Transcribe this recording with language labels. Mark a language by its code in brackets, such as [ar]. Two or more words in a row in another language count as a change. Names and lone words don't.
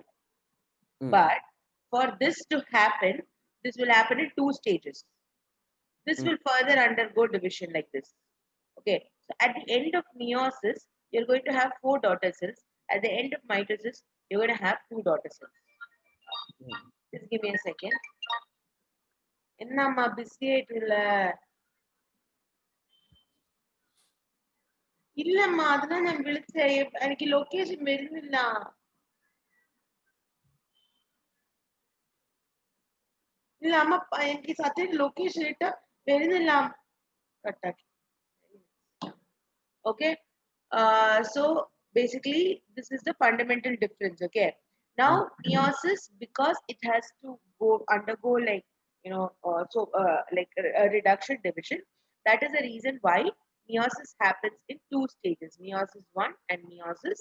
[en] But for this to happen, this will happen in two stages. This will further undergo division like this. Okay, so at the end of meiosis, you're going to have four daughter cells. At the end of mitosis, you're going to have two daughter cells. Just give me a second. [ta] என்னம்மா பிஸி ஆயிட்டுல இல்லம்மா அதுதான் நான் [ml] വിളിച്ചേ എനിക്ക് ലൊക്കേഷൻ വരുന്നില്ല ഇല്ല അമ്മ എനിക്ക് സത്യം ലൊക്കേഷൻ ഇട്ട് വരുന്നില്ല കട്ടാക്കി [en] okay so basically this is the fundamental difference okay now meiosis because it has to undergo like like a reduction division that is the reason why meiosis happens in two stages meiosis 1 and meiosis